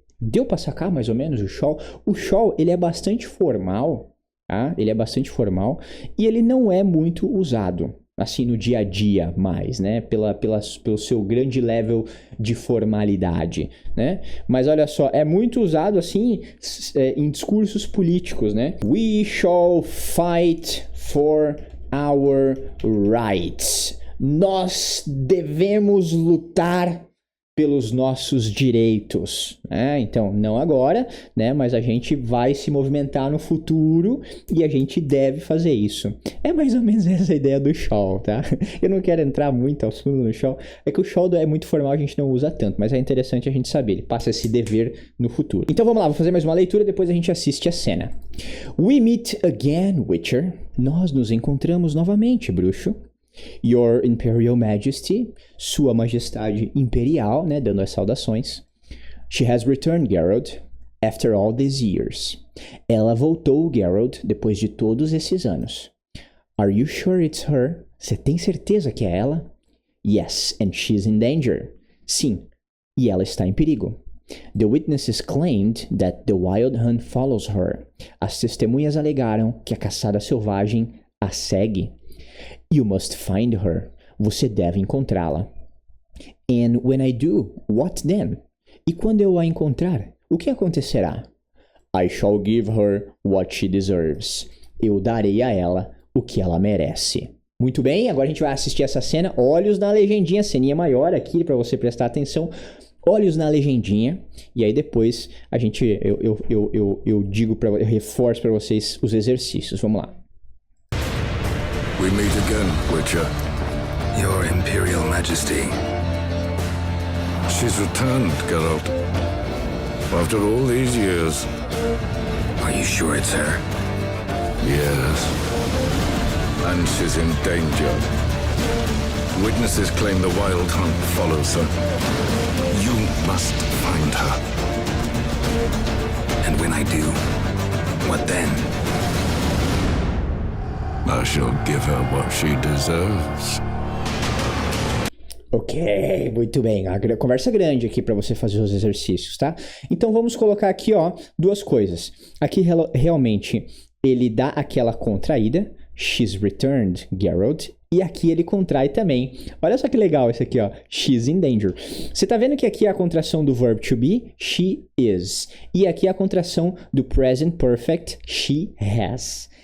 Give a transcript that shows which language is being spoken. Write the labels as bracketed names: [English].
[Portuguese] Deu pra sacar mais ou menos o shall? O shall, ele é bastante formal, tá? Ele é bastante formal e ele não é muito usado, assim, no dia a dia mais, né? Pelo seu grande level de formalidade, né? Mas olha só, é muito usado, assim, em discursos políticos, né? [English] We shall fight for our rights. [Portuguese] Nós devemos lutar pelos nossos direitos, né? Então, não agora, né? Mas a gente vai se movimentar no futuro e a gente deve fazer isso. É mais ou menos essa a ideia do shall, tá? Eu não quero entrar muito ao fundo no shall. É que o shall é muito formal, a gente não usa tanto, mas é interessante a gente saber. Ele passa esse dever no futuro. Então, vamos lá, vou fazer mais uma leitura, depois a gente assiste a cena. [English] We meet again, Witcher. [Portuguese] Nós nos encontramos novamente, bruxo. [English] Your Imperial Majesty, [Portuguese] Sua Majestade Imperial, né, dando as saudações. [English] She has returned, Geralt, after all these years. [Portuguese] Ela voltou, Geralt, depois de todos esses anos. [English] Are you sure it's her? [Portuguese] Você tem certeza que é ela? [English] Yes, and she's in danger. [Portuguese] Sim, e ela está em perigo. [English] The witnesses claimed that the wild hunt follows her. [Portuguese] As testemunhas alegaram que a caçada selvagem a segue. [English] You must find her. [Portuguese] Você deve encontrá-la. [English] And when I do, what then? [Portuguese] E quando eu a encontrar, o que acontecerá? [English] I shall give her what she deserves. [Portuguese] Eu darei a ela o que ela merece. Muito bem, agora a gente vai assistir essa cena. Olhos na legendinha, ceninha maior aqui para você prestar atenção. Olhos na legendinha. E aí depois a gente, eu digo para, eu reforço para vocês os exercícios. Vamos lá. [English] We meet again, Witcher. Your Imperial Majesty. She's returned, Geralt. After all these years. Are you sure it's her? Yes. And she's in danger. Witnesses claim the wild hunt follows her. You must find her. And when I do, what then? I shall give her what she deserves. [Portuguese] Ok, muito bem. A conversa grande aqui para você fazer os exercícios, tá? Então vamos colocar aqui, ó, duas coisas. Aqui realmente ele dá aquela contraída, [English] she's returned, Geralt, [Portuguese] e aqui ele contrai também. Olha só que legal esse aqui, ó, [English] she's in danger. [Portuguese] Você tá vendo que aqui é a contração do verb to be, she is, e aqui é a contração do present perfect, she has.